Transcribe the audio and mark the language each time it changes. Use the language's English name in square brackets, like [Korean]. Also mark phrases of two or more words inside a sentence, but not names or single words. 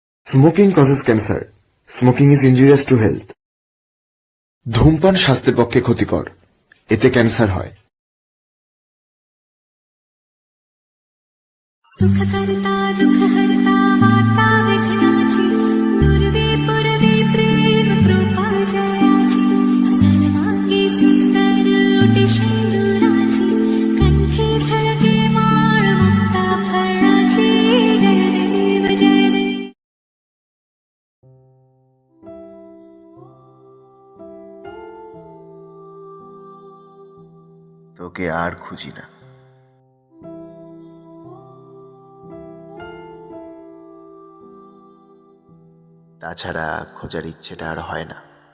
[English] Smoking causes cancer. Smoking is injurious to health. [Bangla] ধূমপান স্বাস্থ্যের পক্ষে ক্ষতিকর, এতে ক্যান্সার হয়। [Marathi] सुख करता दुख हरता वार्ता विघ्नाची दुर्वे पुरवे प्रेम कृपा जयाची सर्वांगी सुंदर उटी शेंदुराची कंठी झळके माळ मुक्ता फळाची जय देव जय देव। [Bangla] তোকে আর খুঁজি না। তাছাড়া খোঁজার ইচ্ছেটা আর হয় না।